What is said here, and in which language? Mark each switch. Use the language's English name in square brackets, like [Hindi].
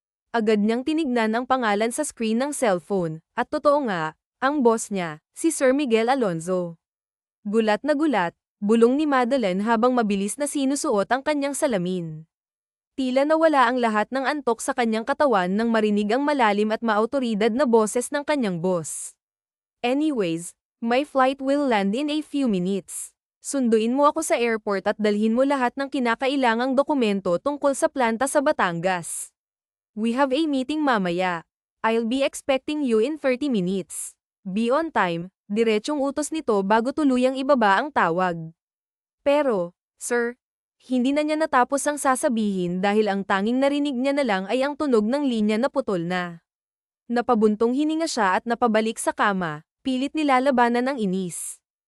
[Filipino] Agad niyang tinignan ang pangalan sa screen ng cellphone, at totoo nga, ang boss niya, si Sir Miguel Alonzo. Gulat na gulat, bulong ni Madeline habang mabilis na sinusuot ang kanyang salamin. Tila nawala ang lahat ng antok sa kanyang katawan nang marinig ang malalim at maautoridad na boses ng kanyang boss. [English] Anyways, my flight will land in a few minutes. [Filipino] Sunduin mo ako sa airport at dalhin mo lahat ng kinakailangang dokumento tungkol sa planta sa Batangas. [English] We have a meeting [Filipino] mamaya. [English] I'll be expecting you in 30 minutes. Be on time. [Filipino] Diretsong utos nito bago tuluyang ibaba ang tawag. Pero, sir, hindi na niya natapos ang sasabihin dahil ang tanging narinig niya na lang ay ang tunog ng linya na putol na. Napabuntong hininga siya at napabalik sa kama, pilit nilalabanan ang inis.